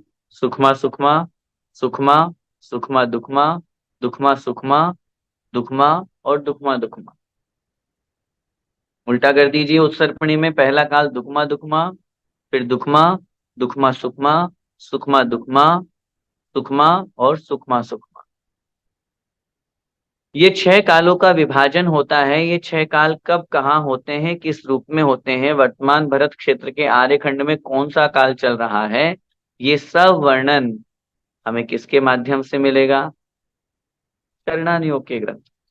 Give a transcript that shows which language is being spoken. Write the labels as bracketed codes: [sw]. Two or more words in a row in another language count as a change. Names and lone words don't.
[hi] सुखमा सुखमा, सुखमा सुखमा दुखमा, दुखमा सुखमा, दुखमा और दुखमा दुखमा। उल्टा कर दीजिए, उत्सर्पणी में पहला काल दुखमा दुखमा, फिर दुखमा, दुखमा सुखमा, सुखमा दुखमा, सुखमा और सुखमा सुखमा। ये छह कालों का विभाजन होता है। ये छह काल कब कहाँ होते हैं, किस रूप में होते हैं, वर्तमान भरत क्षेत्र के आर्यखंड में कौन सा काल चल रहा है, ये सब वर्णन हमें किसके माध्यम से मिलेगा? करणानि योग के ग्रंथ।